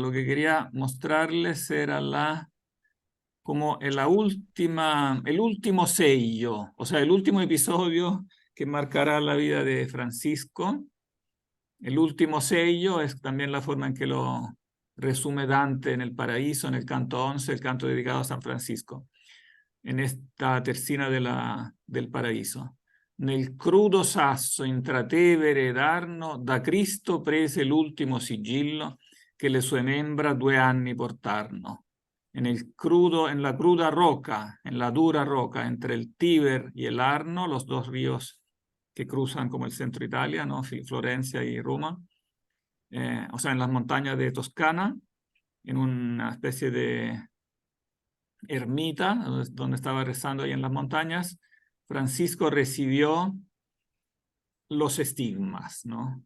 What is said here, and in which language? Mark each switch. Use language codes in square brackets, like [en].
[es] Lo que quería mostrarles era como el último sello, o sea, el último episodio que marcará la vida de Francisco. El último sello es también la forma en que lo resume Dante en el Paraíso, en el canto 11, el canto dedicado a San Francisco, en esta terzina del Paraíso. [it] Nel crudo sasso intratevere d'Arno da Cristo prese l'ultimo sigillo che le sue membra 2 anni portarono. [es] En la cruda roca, en la dura roca entre el Tíber y el Arno, los dos ríos que cruzan como el centro de Italia, ¿no? Florencia y Roma, o sea, en las montañas de Toscana, en una especie de ermita donde estaba rezando ahí en las montañas, Francisco recibió los estigmas, ¿no?